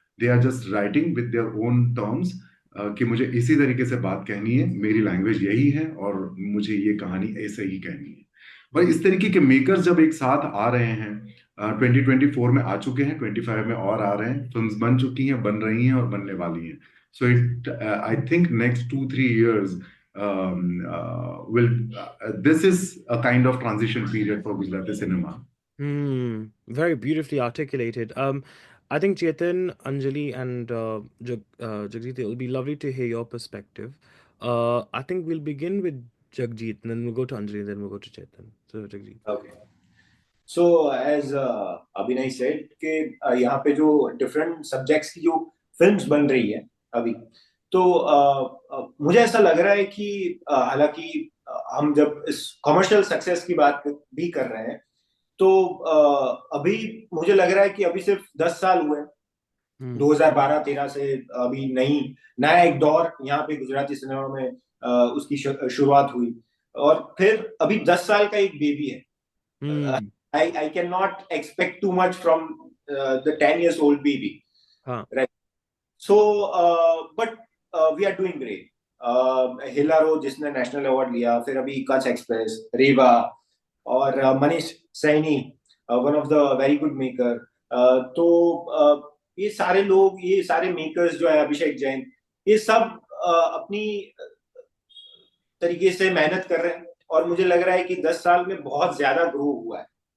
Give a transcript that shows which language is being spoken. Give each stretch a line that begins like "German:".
English: They are just writing with their own terms,
Hindi: कि मुझे इसी तरीके से बात कहनी है, मेरी लैंग्वेज यही है और मुझे ये कहानी ऐसे ही कहनी है. पर इस तरीके के मेकर्स जब एक साथ आ रहे हैं, 2024 में आ चुके हैं, 25 में और आ रहे हैं, फिल्म्स बन चुकी हैं, बन रही हैं और बनने वाली हैं.
English: So I think next 2-3 years will this is a kind of transition period for Gujarati cinema. Very beautifully articulated. I think Chetan, Anjali, and Jagjeet, it will be lovely to hear your perspective. I think we'll begin with Jagjeet, and then we'll go to Anjali, and then we'll go to Chetan. So, Jagjeet. Okay. So as Abhinay said
Hindi: कि यहाँ पे जो different subjects की जो films बन रही है अभी, तो मुझे ऐसा लग रहा है कि हालांकि हम जब इस commercial success की बात भी कर रहे हैं, तो अभी मुझे लग रहा है कि अभी सिर्फ 10 साल हुए 2012-13 से अभी नया एक दौर यहाँ पे गुजराती सिनेमा में उसकी शुरुआत हुई, और फिर अभी 10 साल का एक बेबी है.
English: I cannot expect too much from the 10 years old baby. Right. So but we are doing great.
Hindi: Hellaro जिसने नेशनल अवार्ड लिया, फिर अभी कच एक्सप्रेस, रेवा, और Manish Saini,
English: One of the very good maker.
Hindi: तो ये सारे लोग, ये सारे मेकर्स जो है, अभिषेक जैन, ये सब अपनी तरीके से मेहनत कर रहे हैं, और मुझे लग रहा है कि 10 साल में बहुत ज्यादा ग्रो हुआ है.